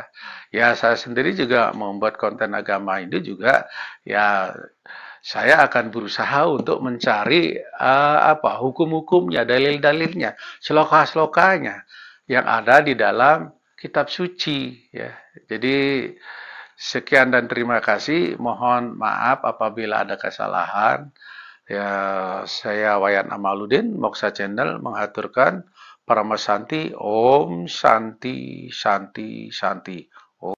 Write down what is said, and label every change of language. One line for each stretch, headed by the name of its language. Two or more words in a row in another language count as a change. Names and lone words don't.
Indonesian: Ya saya sendiri juga membuat konten agama Hindu juga ya saya akan berusaha untuk mencari hukum-hukumnya, dalil-dalilnya, sloka-slokanya yang ada di dalam kitab suci ya. Jadi sekian dan terima kasih. Mohon maaf apabila ada kesalahan. Ya, saya Wayan Amaluddin, Moksa Channel mengaturkan Paramasanti,
Sanskrit: Om Santi Santi Santi.